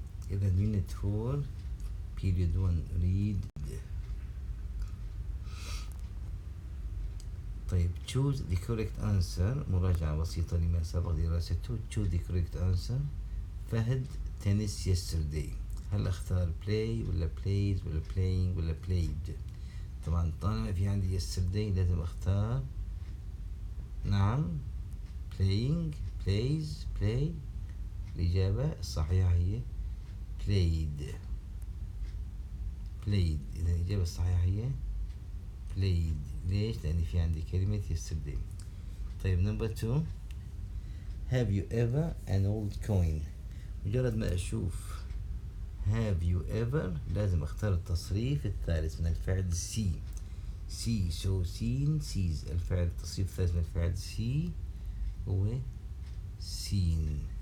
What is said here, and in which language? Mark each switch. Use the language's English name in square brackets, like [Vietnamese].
[English] إذا Unit-4 P.51 Read. طيب choose the correct answer. [Arabic] مراجعة بسيطة لما سبق دراسته. [English] choose the correct answer. [Arabic] فهد تنس yesterday. هل اختار play ولا plays ولا playing ولا played؟ طبعا طالما في عندي yesterday لازم اختار نعم [English] playing plays play. [Arabic] الإجابة الصحيحة هي played. إذا الإجابة الصحيحة هي played. ليش؟ لأن في عندي كلمة yesterday. [English] طيب number 2 have you ever an old coin. [Arabic] مجرد ما أشوف [English] have you ever [Arabic] لازم أختار التصريف الثالث من الفعل see. [English] so seen sees. [Arabic] الفعل التصريف الثالث من الفعل see هو seen.